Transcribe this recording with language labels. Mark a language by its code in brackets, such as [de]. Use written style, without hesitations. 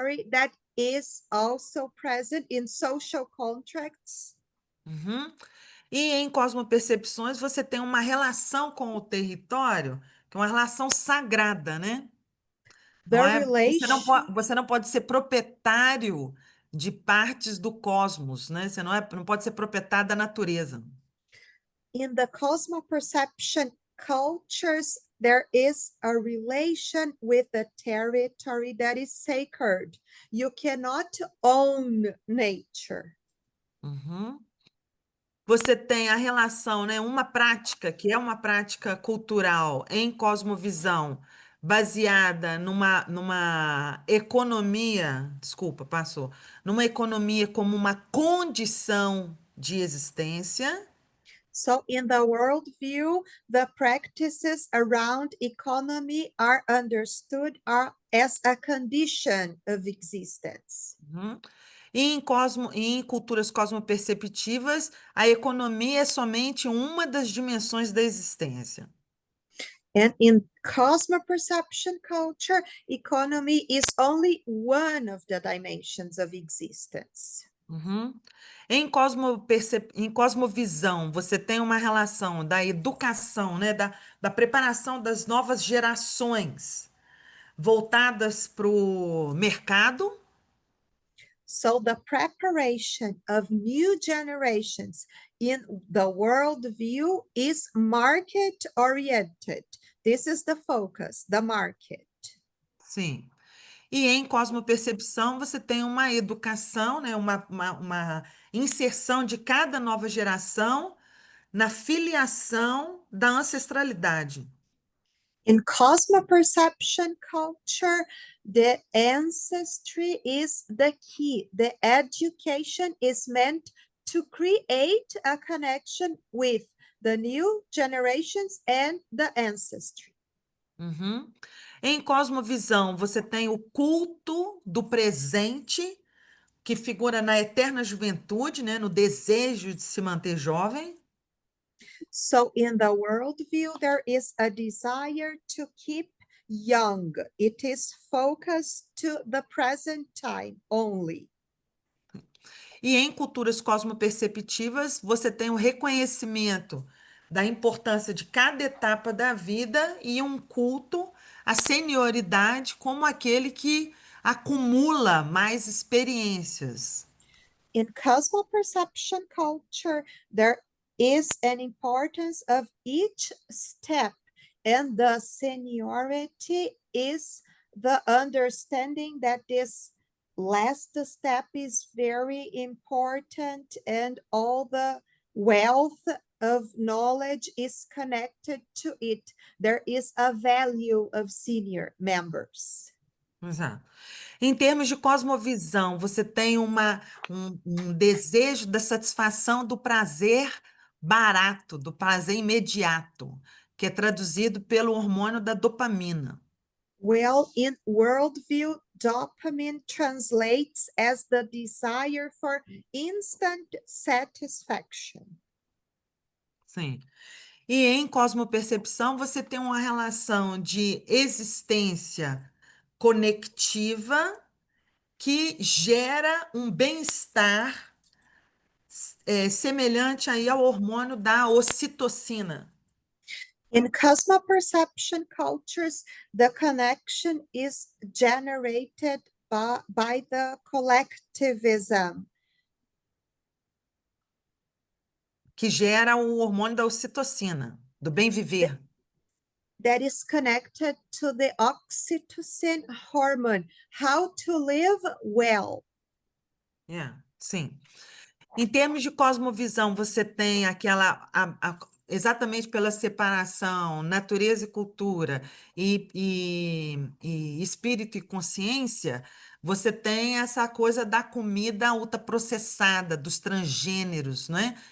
[en] that is also present in social contracts. Uhum. [pt] E em cosmopercepções, você tem uma relação com o território, que é uma relação sagrada, né? Não [en] The [pt] é, [en] relation [pt] você não pode ser proprietário de partes do cosmos, né? Você não pode ser proprietário da natureza. [en] in the cosmoperception cultures, there is a relation with the territory that is sacred. You cannot own nature. [pt] Uhum. Você tem a relação, né? Uma prática que é uma prática cultural em cosmovisão, baseada numa economia, desculpa, passou, numa economia como uma condição de existência. [en] So in the worldview, the practices around economy are understood as a condition of existence. Uhum. [pt] E em culturas cosmoperceptivas, a economia é somente uma das dimensões da existência. [en] And in cosmoperception culture, economy is only one of the dimensions of existence. Uhum. [pt] Em cosmovisão, você tem uma relação da educação, né, da preparação das novas gerações voltadas para o mercado. [en] So the preparation of new generations in the worldview is market oriented. This is the focus, the market. [pt] Sim. E em cosmopercepção, você tem uma educação, né, uma inserção de cada nova geração na filiação da ancestralidade. [en] In cosmoperception culture, the ancestry is the key. The education is meant to create a connection with the new generations and the ancestry. Uhum. [pt] Em cosmovisão, você tem o culto do presente, que figura na eterna juventude, né, no desejo de se manter jovem. [en] So in the worldview, there is a desire to keep young. It is focused to the present time only. [pt] E em culturas cosmoperceptivas, você tem o reconhecimento da importância de cada etapa da vida e um culto à senioridade como aquele que acumula mais experiências. [en] In cosmoperception culture, there is an importance of each step, and the seniority is the understanding that this last step is very important, and all the wealth of knowledge is connected to it. There is a value of senior members. [pt] Exato. Em termos de cosmovisão, você tem um desejo da satisfação do prazer barato, do prazer imediato, que é traduzido pelo hormônio da dopamina. [en] Well, in worldview, dopamine translates as the desire for instant satisfaction. [pt] Sim. E em cosmopercepção, você tem uma relação de existência conectiva que gera um bem-estar semelhante aí ao hormônio da ocitocina. [en] In cosmoperception cultures, the connection is generated by the collectivism, [pt] Que gera o hormônio da ocitocina, do bem viver. [en] that is connected to the oxytocin hormone, how to live well. [pt] Sim. Em termos de cosmovisão, você tem exatamente pela separação, natureza e cultura, e espírito e consciência, você tem essa coisa da comida ultraprocessada, dos transgêneros, né?